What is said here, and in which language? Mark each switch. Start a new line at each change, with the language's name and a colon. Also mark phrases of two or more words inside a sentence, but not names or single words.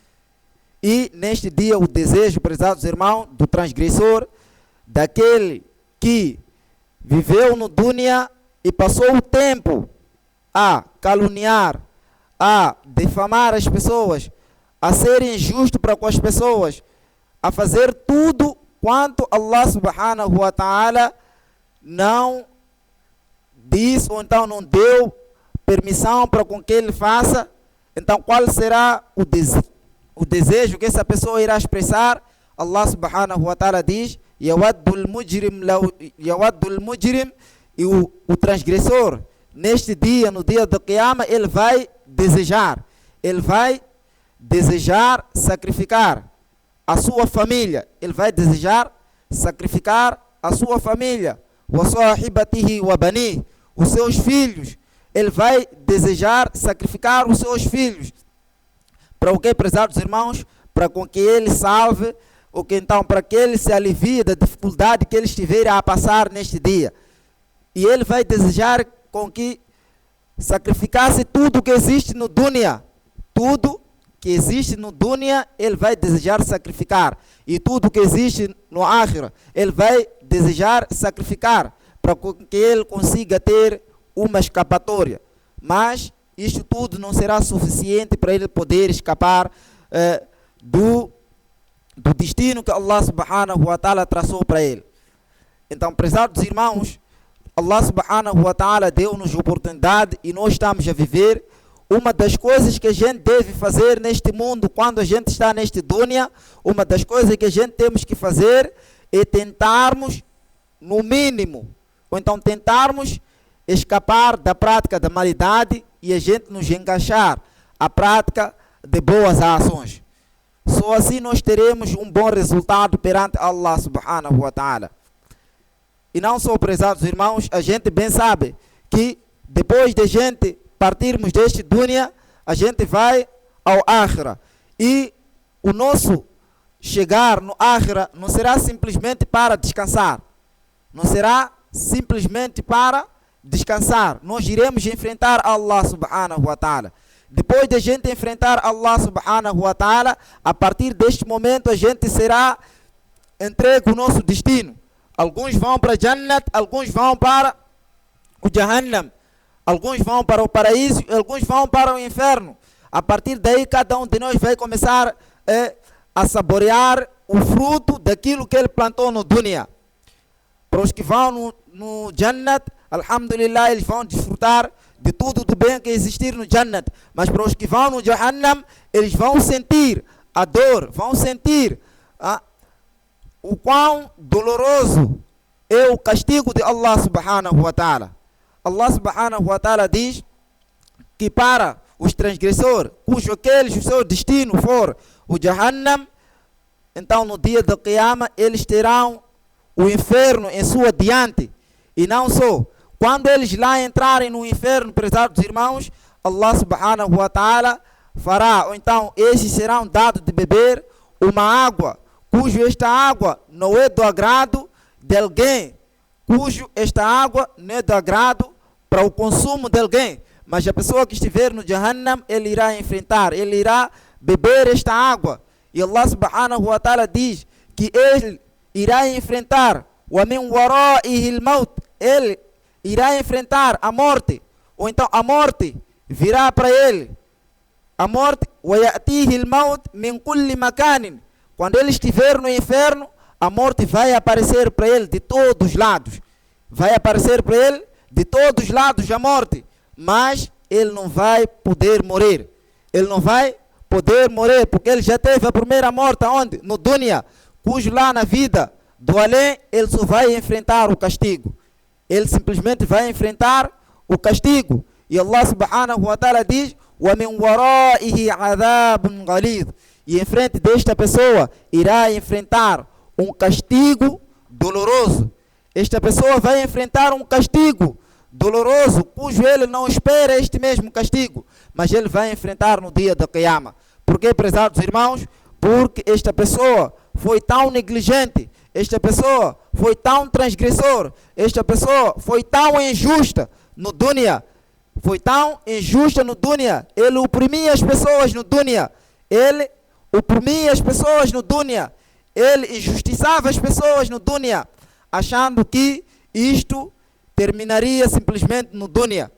Portuguese: E neste dia o desejo, prezados irmãos, do transgressor, daquele que viveu no dunya e passou o tempo a caluniar, a difamar as pessoas, a ser injusto para com as pessoas, a fazer tudo quanto
Arabic: الله سبحانه وتعالى
Portuguese: não disse ou então não deu permissão para com que ele faça. Então qual será o desejo que essa pessoa irá expressar?
Arabic: الله سبحانه وتعالى
Portuguese: diz
Arabic: يود المجرم,
Portuguese: e o transgressor neste dia, no dia do Qiyamah, ele vai desejar sacrificar a sua família, ele vai desejar sacrificar a sua família,
Arabic: وصاحبته وبني,
Portuguese: os seus filhos, ele vai desejar sacrificar os seus filhos. Para o que, prezados irmãos? Para com que ele salve, ou que então para que ele se alivie da dificuldade que ele estiver a passar neste dia. E ele vai desejar com que sacrificasse tudo que existe no dunya. Tudo que existe no dunya, ele vai desejar sacrificar. E tudo que existe no akhirah, ele vai desejar sacrificar, para que ele consiga ter uma escapatória. Mas isto tudo não será suficiente para ele poder escapar do destino que
Arabic: الله سبحانه وتعالى
Portuguese: traçou para ele. Então, prezados irmãos,
Arabic: الله سبحانه وتعالى
Portuguese: deu-nos oportunidade e nós estamos a viver. Uma das coisas que a gente deve fazer neste mundo, quando a gente está neste dunya, uma das coisas que a gente temos que fazer é tentarmos, no mínimo, ou então tentarmos escapar da prática da maldade e a gente nos encaixar à prática de boas ações. Só assim nós teremos um bom resultado perante
Arabic: الله سبحانه وتعالى.
Portuguese: E não só, prezados irmãos, a gente bem sabe que depois de a gente partirmos deste dunya, a gente vai ao akhira. E o nosso chegar no akhira não será simplesmente para descansar. Não será simplesmente para descansar. Nós iremos enfrentar
Arabic: الله سبحانه وتعالى.
Portuguese: Depois de a gente enfrentar
Arabic: الله سبحانه وتعالى,
Portuguese: a partir deste momento a gente será entregue o nosso destino. Alguns vão para Jannat, alguns vão para o Jahannam, alguns vão para o paraíso, alguns vão para o inferno. A partir daí cada um de nós vai começar a saborear o fruto daquilo que ele plantou no dunya. Para os que vão no Jannat, alhamdulillah, eles vão desfrutar de tudo do bem que existir no Jannat. Mas para os que vão no Jahannam, eles vão sentir a dor, vão sentir o quão doloroso é o castigo de
Arabic: الله سبحانه وتعالى. الله سبحانه وتعالى
Portuguese: diz que para os transgressores, cujo aqueles o seu destino for o Jahannam, então no dia do Qiyamah eles terão o inferno em sua diante. E não só, quando eles lá entrarem no inferno, prezados irmãos,
Arabic: الله سبحانه وتعالى
Portuguese: fará, ou então esses serão dados de beber uma água, cujo esta água não é do agrado de alguém, cujo esta água não é do agrado para o consumo de alguém, mas a pessoa que estiver no Jahannam, ele irá enfrentar, ele irá beber esta água. E
Arabic: الله سبحانه وتعالى
Portuguese: diz que ele irá enfrentar
Arabic: ومن ورائه الموت,
Portuguese: ele irá enfrentar a morte, ou então a morte virá para ele. A morte,
Arabic: ويأتيه الموت من كل مكان.
Portuguese: Quando ele estiver no inferno, a morte vai aparecer para ele de todos os lados. Vai aparecer para ele de todos os lados a morte. Mas ele não vai poder morrer. Ele não vai poder morrer, porque ele já teve a primeira morte, onde? No dunya, cujo lá na vida do além, ele só vai enfrentar o castigo. Ele simplesmente vai enfrentar o castigo.
Arabic: E الله سبحانه وتعالى diz, وَمِنْ وَرَائِهِ عَذَابٌ غَلِيظٌ.
Portuguese: E em frente desta pessoa irá enfrentar um castigo doloroso. Esta pessoa vai enfrentar um castigo doloroso, cujo ele não espera este mesmo castigo, mas ele vai enfrentar no dia da Qiyamah. Por que, prezados irmãos? Porque esta pessoa foi tão negligente, esta pessoa foi tão transgressor, esta pessoa foi tão injusta no dunya, foi tão injusta no dunya, ele oprimia as pessoas no dunya, ele oprimia as pessoas no dunya, ele injustiçava as pessoas no dunya, achando que isto terminaria simplesmente no dunya.